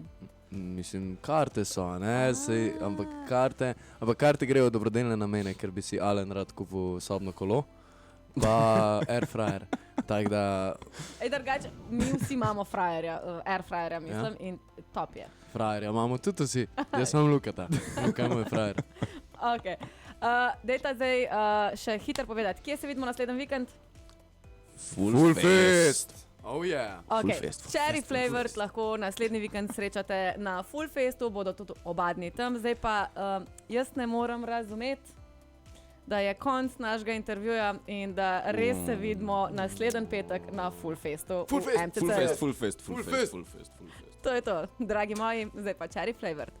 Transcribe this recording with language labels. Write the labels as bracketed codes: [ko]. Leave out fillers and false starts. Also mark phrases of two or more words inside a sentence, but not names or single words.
[sl] Mislim, karte so, ne, ampak karte grejo v dobrodelne namene, ker bi si Alen rad kupil sobno kolo, pa airfryer. Tako da, Ej, drugače, mi vsi imamo airfryerja, mislim, in top je. frajerja imamo tudi vsi, jaz sem Lukata, Luka je moj frajer. Okay. Dejta zdaj še hitro povedati, kje se vidimo naslednji vikend? [en] Full fest! Oh yeah! [sl] Okay. Fest, full Cherry fest, full Flavors fest. lahko naslednji vikend srečate na Full Festu, bodo tudi oba dni tam. Zdaj pa jaz ne morem razumeti, da je konc našega intervjuja in da res se vidimo naslednji petek na Full Festu. Full v Fest, MCC. Full fest. To je to, dragi moji, zdaj pa Cherry Flavor.